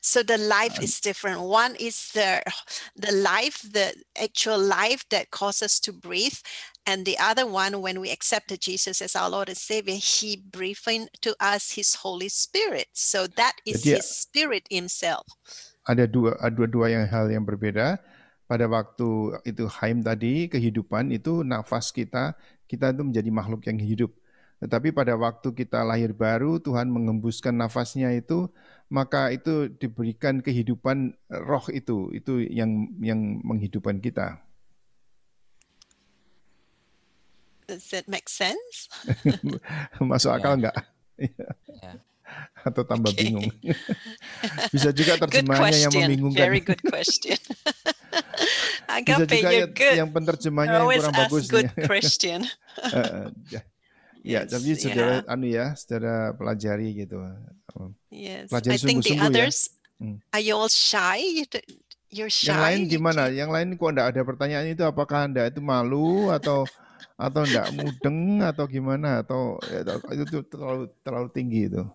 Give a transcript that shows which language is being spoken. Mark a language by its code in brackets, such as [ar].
[en] So the life is different. One is the life, the actual life that causes us to breathe. And the other one, when we accepted Jesus as our Lord and Savior, He breathed into us His Holy Spirit. So that is His Spirit Himself. [id] Ada dua hal yang berbeda. Pada waktu itu Haim tadi, kehidupan itu nafas kita itu menjadi makhluk yang hidup. Tetapi pada waktu kita lahir baru, Tuhan mengembuskan nafasnya itu, maka itu diberikan kehidupan roh itu yang menghidupkan kita. [en] Does that make sense? [id] Masuk akal nggak? Atau tambah bingung? Bisa juga terjemahannya yang membingungkan. [en] Very good question. [id] Bisa juga yang penerjemahnya yang kurang bagus. [en] Good question. [id] Ya, tapi saudara saudara pelajari gitu. [en] Yes. [id] Pelajari [en] I think the others, are you all shy? You're shy. [id] Yang lain gimana? Yang lain kok enggak ada pertanyaan itu? Apakah Anda itu malu atau enggak mudeng atau gimana? Atau itu terlalu tinggi itu?